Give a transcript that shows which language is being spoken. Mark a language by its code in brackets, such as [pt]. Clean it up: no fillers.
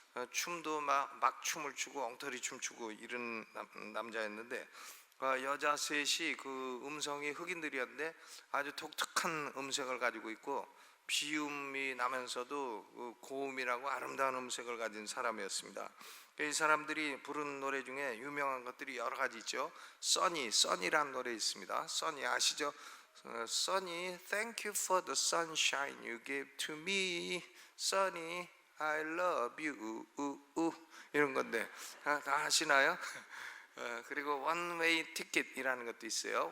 [ko] 춤도 막 춤을 추고 엉터리 춤추고 이런 남자였는데 여자 셋이 그 음성이 흑인들이었는데 아주 독특한 음색을 가지고 있고 비음이 나면서도 고음이라고 아름다운 음색을 가진 사람이었습니다. 이 사람들이 부른 노래 중에 유명한 것들이 여러 가지 있죠. 써니라는 노래 있습니다. 써니 아시죠? [en] 써니, thank you for the sunshine you give to me. 써니, I love you. [ko] 이런 건데 다 아시나요? 그리고 one way ticket이라는 것도 있어요.